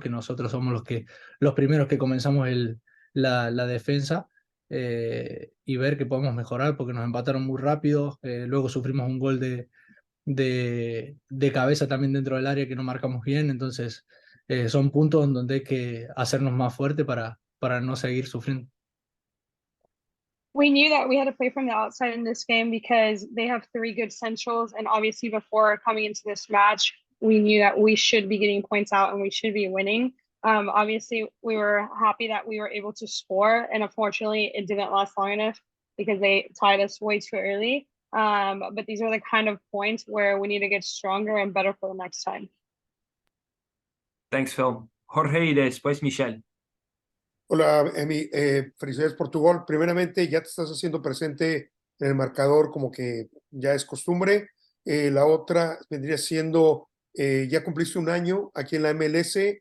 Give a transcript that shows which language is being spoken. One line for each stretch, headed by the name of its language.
Spanish: Que nosotros somos los primeros que comenzamos la defensa, y ver que podemos mejorar porque nos empataron muy rápido. Luego sufrimos un gol de cabeza también dentro del área que no marcamos bien. Entonces, son puntos en donde hay que hacernos más fuerte para no seguir sufriendo.
English: We knew that we had to play from the outside in this game because they have three good centrals, and obviously before coming into this match, we knew that we should be getting points out and we should be winning. Obviously, we were happy that we were able to score, and unfortunately, it didn't last long enough because they tied us way too early. But these are the kind of points where we need to get stronger and better for the next time. Thanks, Phil.
Spanish: Jorge y después Michelle. Hola, Emi, felicidades por tu gol. Primeramente, ya te estás haciendo presente en el marcador como que ya es costumbre. La otra vendría siendo, ya cumpliste un año aquí en la MLS.